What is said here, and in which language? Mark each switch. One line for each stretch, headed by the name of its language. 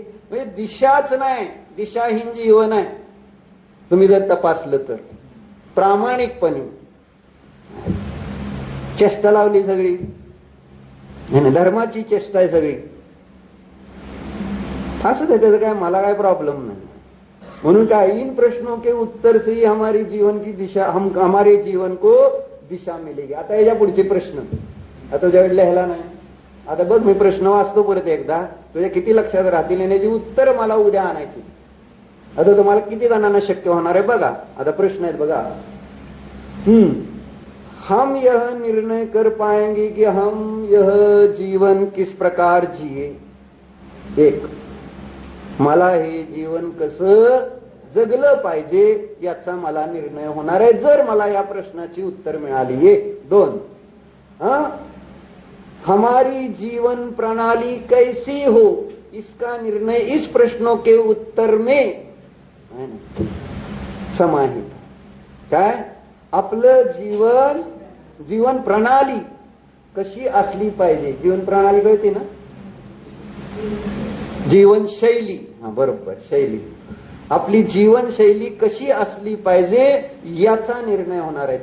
Marathi: म्हणजे दिशाच नाही, दिशाहीन जीवन आहे. तुम्ही जर तपासलं तर प्रामाणिकपणे चेष्टा लावली सगळी, धर्माची चेष्टा आहे सगळी. असं त्याचं काय मला काय प्रॉब्लेम नाही. म्हणून काय
Hindi: इन प्रश्नों के उत्तर से ही हमारे जीवन की दिशा, हमारे जीवन को दिशा मिलेगी.
Marathi: आता याच्या पुढचे प्रश्न आता तुझ्याकडे लिहिला नाही. आता बघ मी प्रश्न वाचतो परत एकदा, तुझ्या किती लक्षात राहतील याची उत्तर मला उद्या आणायची. आता तुम्हाला किती जणांना शक्य होणार आहे बघा. आता प्रश्न आहेत बघा.
Hindi: हम यह निर्णय कर पाएंगे कि हम यह जीवन किस प्रकार जिये.
Marathi: एक, मला हे जीवन कसं जगलं पाहिजे याचा मला निर्णय होणार आहे जर मला या प्रश्नाची उत्तर मिळाली. एक.
Hindi: दोन, हमारी जीवन प्रणाली कैसी हो इसका निर्णय इस प्रश्नों के उत्तर में समाहित.
Marathi: काय आपलं जीवन प्रणाली कशी असली पाहिजे. जीवन प्रणाली कळते ना, जीवनशैली. बरोबर, शैली. आपली जीवनशैली कशी असली पाहिजे याचा निर्णय होणार आहे.